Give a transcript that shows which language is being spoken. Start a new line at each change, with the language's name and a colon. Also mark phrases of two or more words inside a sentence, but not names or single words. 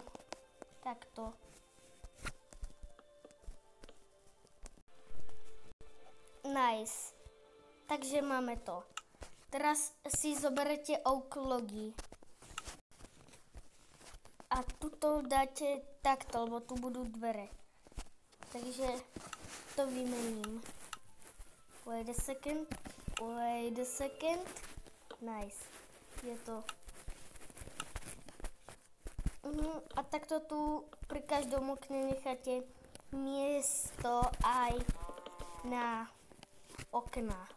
Slovak: Takto. Nice. Takže máme to. Teraz si zoberete oak logy. A tuto dáte takto, lebo tu budú dvere. Takže to vymením.
English: Wait a second. Nice.
Slovak: Je to. A takto tu pri každom okne necháte miesto aj na okna.